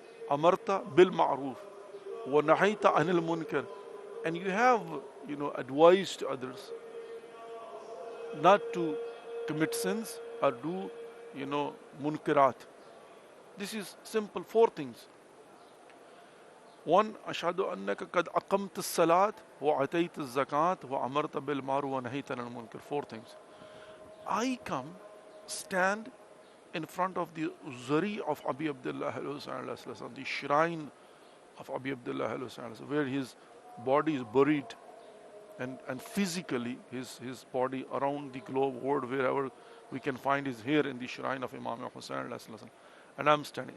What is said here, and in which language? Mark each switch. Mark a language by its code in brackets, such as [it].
[ar] أَمَرْتَ بِالْمَعْرُوفِ وَنَهَيْتَ عَنِ الْمُنكَرِ, [en] and you have, advised others not to commit sins or do, munkarat. This is simple, 4 things. [ar] 1, أشهد أنك قد أقمت الصلاة وأتيت الزكاة وأمرت بالمعروف ونهيت عن المنكر. [en] 4 things. I come, stand in front of the Zari of Abi Abdullah wasallam, the shrine of Abi Abdullah wasallam, where his body is buried, and physically his body around the globe, world, wherever we can find is here in the shrine of Imam Hussain, and I'm standing.